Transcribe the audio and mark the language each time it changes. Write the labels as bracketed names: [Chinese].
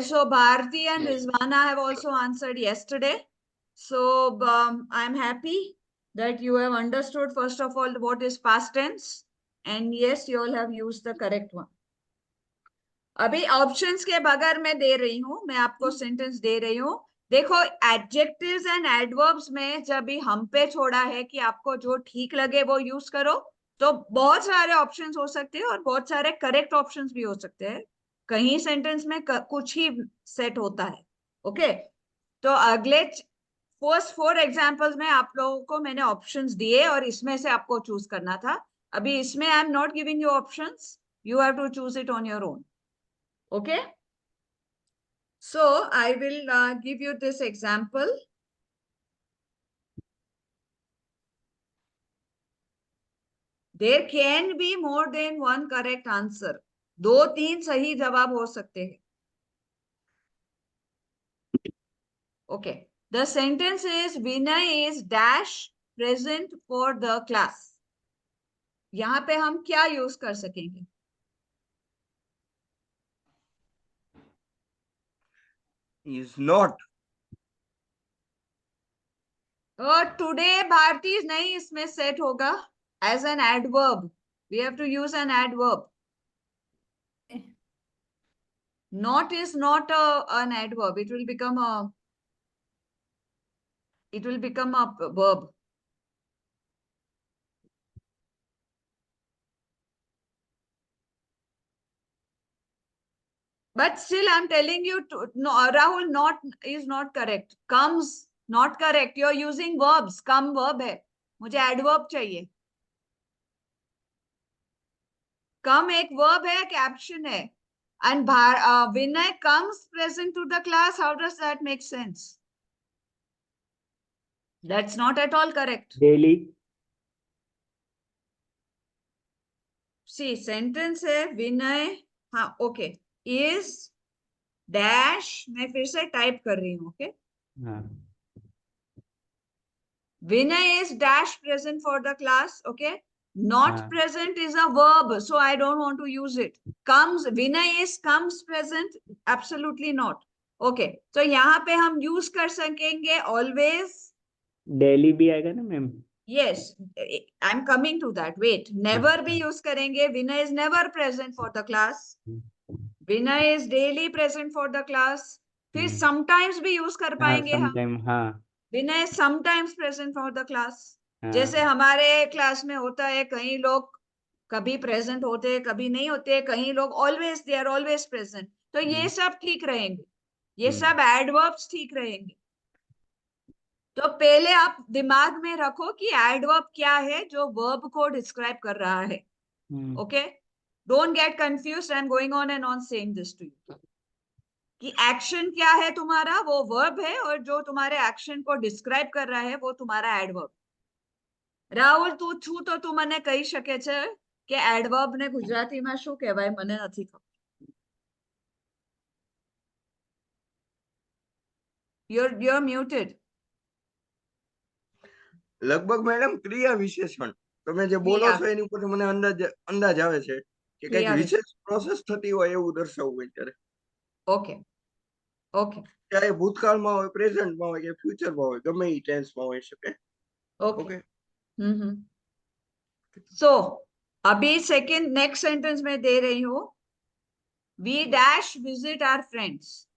[English] So Bharti and Rizwana have also answered yesterday. So I'm happy that you have understood first of all what is past tense, and yes, you all have used the correct one. [Hindi] अभी options के बगैर मैं दे रही हूँ, मैं आपको sentence दे रही हूँ. देखो, एडजेक्टिव्स एंड एडवर्ब्स में जब भी हम पे छोड़ा है कि आपको जो ठीक लगे वो यूज करो, तो बहुत सारे ऑप्शंस हो सकते हैं और बहुत सारे करेक्ट ऑप्शंस भी हो सकते हैं. कहीं सेंटेंस में कुछ ही सेट होता है. ओके. तो अगले फर्स्ट 4 एग्जांपल्स में आप लोगों को मैंने ऑप्शंस दिए और इसमें से आपको चूज करना था. [English] अभी इसमें I am not giving you options, you have to choose it on your own. Okay, so I will give you this example. There can be more than one correct answer. [Hindi] 2-3 सही जवाब हो सकते हैं. Okay. [English] The sentence is Vinay is dash present for the class. [Hindi] यहाँ पे हम क्या use कर सकेंगे? [English] Is not. [Hindi] Today Bharti नहीं इसमें सेट होगा. [English] As an adverb, we have to use an adverb. Not is not an adverb. It will become a verb. But still, I'm telling you, no, Rahul, not is not correct. Comes, not correct. You're using verbs. Come verb है. [Hindi] मुझे adverb चाहिए. Come एक verb है, caption है. [English] And Vinay comes present to the class. How does that make sense? That's not at all correct. Daily. See, sentence है Vinay. हाँ, okay. Is dash. [Hindi] मैं फिर से type कर रही हूँ. [English] Okay. [Hindi] हाँ. [English] Vinay is dash present for the class. Okay. Not [Hindi] हाँ. [English] present is a verb, so I don't want to use it. Comes, Vinay is comes present. Absolutely not. Okay. [Hindi] So यहाँ पे हम use कर सकेंगे always. Daily भी आएगा ना ma'am? [English] Yes, I'm coming to that. Wait, never [Hindi] भी use करेंगे. [English] Vinay is never present for the class. Vinay is daily present for the class. [Hindi] फिर sometimes भी use कर हाँ, पाएंगे हम. [English] sometime, हाँ. Vinay is sometimes present for the class. [Hindi] हाँ. जैसे हमारे क्लास में होता है, कई लोग कभी प्रेजेंट होते हैं, कभी नहीं होते, कई लोग always [English] They are always present. [Hindi] तो ये सब ठीक रहेंगे. ये सब एडवर्ब्स ठीक रहेंगे. तो पहले आप दिमाग में रखो कि एडवर्ब क्या है जो वर्ब को डिस्क्राइब कर रहा है. [English] Okay, don't get confused. I am going on and on saying this to you [Hindi] कि एक्शन क्या है तुम्हारा, वो वर्ब है, और जो तुम्हारे एक्शन को डिस्क्राइब कर रहा है वो तुम्हारा एडवर्ब. [Gujarati] રાહુલ, તું છું તો તું મને કહી શકે છે કે એડવર્બ ને ગુજરાતીમાં શું કહેવાય? મને નથી ખબર. [English] You're muted. [Gujarati] લગભગ મેડમ ક્રિયા વિશેષણ તમે જે બોલો ક્રિયા. છો એની ઉપર મને અંદાજ આવે છે કે કઈક ક્રિયા વિશેષ પ્રોસેસ થતી હોય એવું દર્શાવવું હોય ત્યારે. ઓકે, ઓકે, ચાહે ભૂતકાળમાં હોય, પ્રેઝન્ટમાં હોય કે ફ્યુચરમાં હોય, ગમે એ ટેન્સમાં હોઈ શકે. ओके. ઓકે. [Hindi] सो अभी सेकंड नेक्स्ट सेंटेंस में दे रही हूँ. [English] We dash visit our friends.